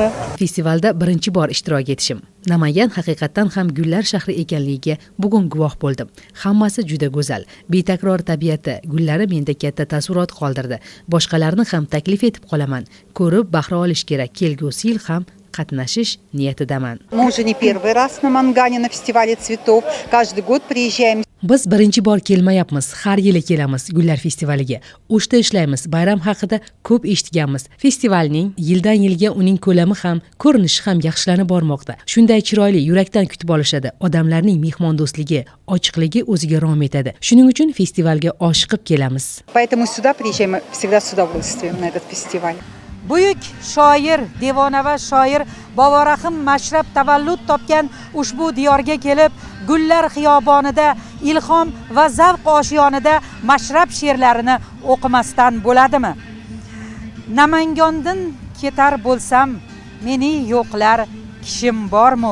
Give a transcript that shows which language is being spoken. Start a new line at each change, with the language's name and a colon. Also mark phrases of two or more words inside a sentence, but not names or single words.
Uzbek: Festivalda birinchi bor ishtirok etishim. Namangan haqiqatan ham gullar shahri ekanligiga bugun guvoh bo'ldim. Hammasi juda go'zal. Betakror tabiati, gullari menda katta taassurot qoldirdi. Boshqalarni ham taklif etib qolaman. Ko'rib bahra olish kerak. Kelgusi yil ham qatnashish niyatidaman.
Russian: Мы уже не первый раз на Мангане на фестивале цветов. Каждый год приезжаем.
Uzbek: Biz birinchi bor kelmayapmiz, har yili kelamiz gullar festivaliga. O'shda ishlaymiz, bayram haqida ko'p eshitganmiz. Festivalning yildan yilga uning ko'lami ham, ko'rinishi ham yaxshilanib bormoqda. Shunday chiroyli, yurakdan kutib olishadi. Odamlarning mehmondo'stligi, ochiqligi o'ziga rom etadi. Shuning uchun festivalga oshiqib kelamiz.
Russian: Поэтому сюда приезжаем всегда с удовольствием на этот фестиваль.
Uzbek: Buyuk shoir, devona va shoir Boborahim Mashrab tavallud topgan ushbu diyorga kelib, gullar xiyobonida, ilhom va zavq oshiyonida Mashrab she'rlarini o'qimasdan bo'ladimi? Namangandan ketar bo'lsam, meni yo'qlar kishim bormi?